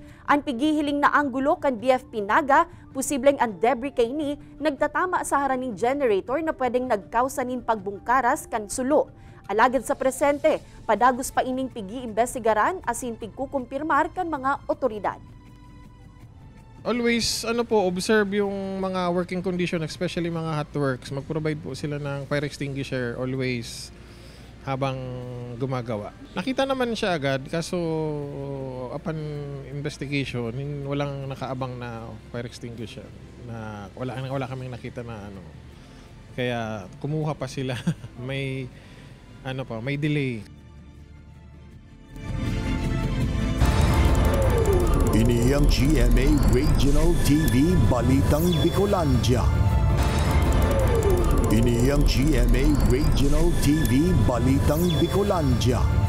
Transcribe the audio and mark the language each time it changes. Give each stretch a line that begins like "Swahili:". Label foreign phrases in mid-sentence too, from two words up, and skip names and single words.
Bikol: Ang pigihiling na anggulo kan BFP Naga, posibleng ang debris kay ni nagtatama sa haraning generator na pwedeng nagkausa nin pagbungkaras kan sulo. Alagad sa presente, padagos pa ining pigi-imbestigaran asin pigkukumpirmar kan mga otoridad.
English: Always observe yung mga working condition, especially mga hot works.
Filipino: Mag-provide po sila ng
English: fire extinguisher
Filipino: always habang gumagawa. Nakita naman siya agad, kaso
English: upon investigation,
Filipino: walang nakaabang na
English: fire extinguisher.
Filipino: Na wala kaming nakita na Kaya kumuha pa sila. may delay.
Bikol: Ini ang GMA Regional TV Balitang Bicolandia. Ini ang GMA Regional TV Balitang Bicolandia.